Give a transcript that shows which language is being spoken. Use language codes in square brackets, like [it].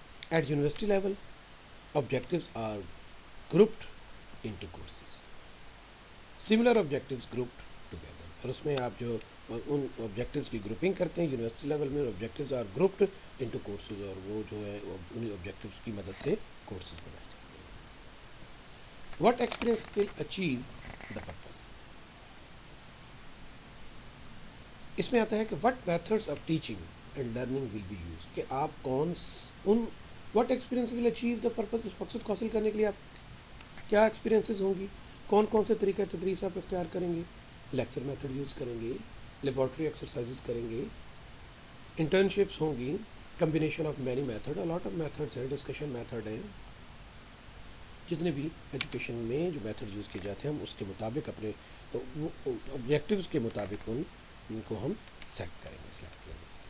[en] At university level objectives are grouped into courses. Similar objectives grouped together. [ur] اور اس میں آپ جو ان آبجیکٹیوز کی گروپنگ کرتے ہیں یونیورسٹی لیول میں، [en] objectives are grouped into courses, [ur] اور وہ جو ہے انہیں آبجیکٹیوز کی مدد سے کورسز بنائے جاتے ہیں. [en] What experience will achieve the purpose. [ur] اس میں آتا ہے کہ [en] what methods of teaching and learning will be use, [ur] کہ آپ کون ان [en] What experience will achieve the purpose, [ur] اس مقصد کو حاصل کرنے کے لیے آپ کیا ایکسپیرینسز ہوں گی, کون کون سے طریقہ تدریس آپ اختیار کریں گے, لیکچر میتھڈ یوز کریں گے, لیبارٹری ایکسرسائزز کریں گے, انٹرنشپس ہوں گی, combination of many method, a lot of methods ہیں, ڈسکشن میتھڈ ہیں, جتنے بھی ایجوکیشن میں جو میتھڈ یوز کیے جاتے ہیں ہم اس کے مطابق اپنے آبجیکٹیوز کے مطابق ان کو ہم سیٹ کریں گے, سلیکٹ کریں گے.